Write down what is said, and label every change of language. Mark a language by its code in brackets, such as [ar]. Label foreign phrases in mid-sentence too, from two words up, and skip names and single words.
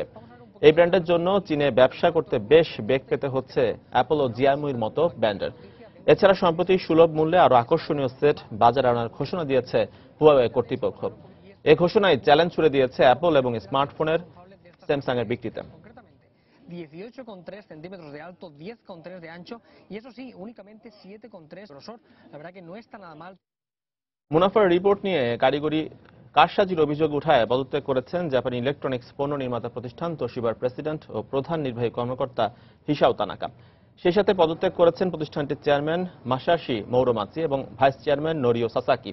[bn] এই ব্র্যান্ডের জন্য চীনে ব্যবসা করতে বেশ বেগ পেতে হচ্ছে অ্যাপল ও জিয়ামির মতো ব্র্যান্ডের। এছাড়া সম্প্রতি সুলভ মূল্যে আরো আকর্ষণীয় সেট বাজারে আনার ঘোষণা দিয়েছে হুয়াওয়ে কর্তৃপক্ষ। এই ঘোষণায় চ্যালেঞ্জ ছুড়ে দিয়েছে অ্যাপল এবং স্মার্টফোনের স্যামসাং এর বিক্রিতে। [es] 18,3 centímetros de alto, 10,3 de ancho y eso sí, únicamente 7,3 de grosor. La verdad que no está nada mal. [bn] মুনাফার রিপোর্ট নিয়ে কারিগরি কারসাজির অভিযোগ উঠায় পদত্যাগ করেছেন জাপানি ইলেকট্রনিক্স পণ্য নির্মাতা প্রতিষ্ঠান তোশিবার প্রেসিডেন্ট ও প্রধান নির্বাহী কর্মকর্তা হিসাও তানাকা। সেই সাথে পদত্যাগ করেছেন প্রতিষ্ঠানটির চেয়ারম্যান মাসাশি মৌরোমাচি এবং ভাইস চেয়ারম্যান নোরিও সাসাকি।